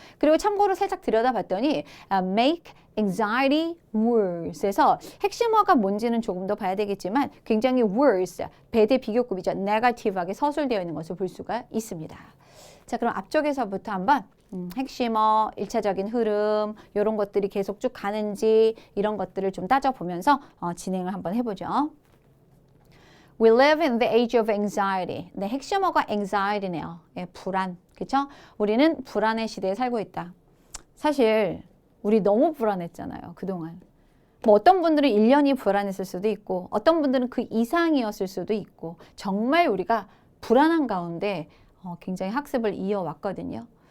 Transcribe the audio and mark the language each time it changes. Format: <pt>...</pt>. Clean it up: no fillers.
<ko>그리고 참고로 살짝 들여다봤더니</ko> <en>make anxiety worse</en> <ko>에서 핵심어가 뭔지는 조금 더 봐야 되겠지만 굉장히 worse, 배대 비교급이죠. negative하게 서술되어 있는 것을 볼 수가 있습니다. 자, 그럼 앞쪽에서부터 한번 핵심어, 1차적인 흐름 이런 것들이 계속 쭉 가는지 이런 것들을 좀 따져보면서 진행을 한번 해보죠.</ko> <en>We live in the age of anxiety.</en> <ko>네, 핵심어가 anxiety네요. 예, 불안. 그렇죠? 우리는 불안의 시대에 살고 있다. 사실 우리 너무 불안했잖아요. 그동안. 뭐 어떤 분들은 1년이 불안했을 수도 있고 어떤 분들은 그 이상이었을 수도 있고 정말 우리가 불안한 가운데 굉장히 학습을 이어왔거든요.</ko>